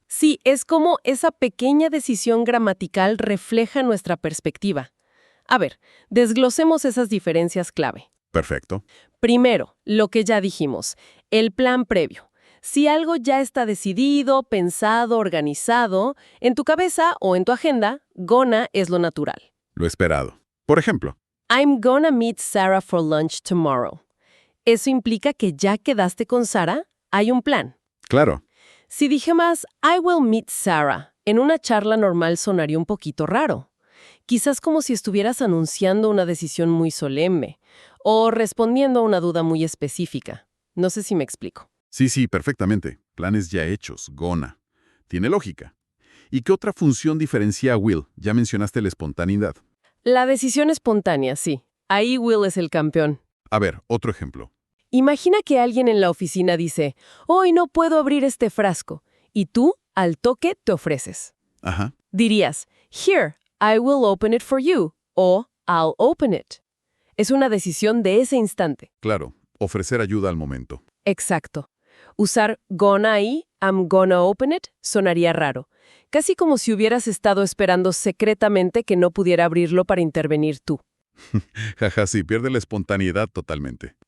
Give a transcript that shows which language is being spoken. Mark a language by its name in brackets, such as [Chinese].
[Spanish] Sí, es como esa pequeña decisión gramatical refleja nuestra perspectiva. A ver, desglosemos esas diferencias clave. Perfecto. Primero, lo que ya dijimos, el plan previo. Si algo ya está decidido, pensado, organizado, en tu cabeza o en tu agenda, gonna es lo natural. Lo esperado. Por ejemplo, [English] I'm gonna meet Sarah for lunch tomorrow. [Spanish] Eso implica que ya quedaste con Sarah, hay un plan. claro. Si dije más, [English] I will meet Sarah, [Spanish] en una charla normal sonaría un poquito raro. Quizás como si estuvieras anunciando una decisión muy solemne o respondiendo a una duda muy específica. No sé si me explico. Sí, perfectamente. Planes ya hechos, gonna. Tiene lógica. ¿Y qué otra función diferencia a Will? Ya mencionaste la espontaneidad. La decisión espontánea, sí. Ahí Will es el campeón. A ver, otro ejemplo. Imagina que alguien en la oficina dice, hoy no puedo abrir este frasco, y tú, al toque, te ofreces. Ajá. Dirías, [English] here, I will open it for you, [Spanish] o [English] I'll open it. [Spanish] Es una decisión de ese instante. Claro, ofrecer ayuda al momento. Exacto. Usar gonna ahí, [English] I'm gonna open it, [Spanish] sonaría raro. Casi como si hubieras estado esperando secretamente que no pudiera abrirlo para intervenir tú. Jaja, sí, pierde la espontaneidad totalmente.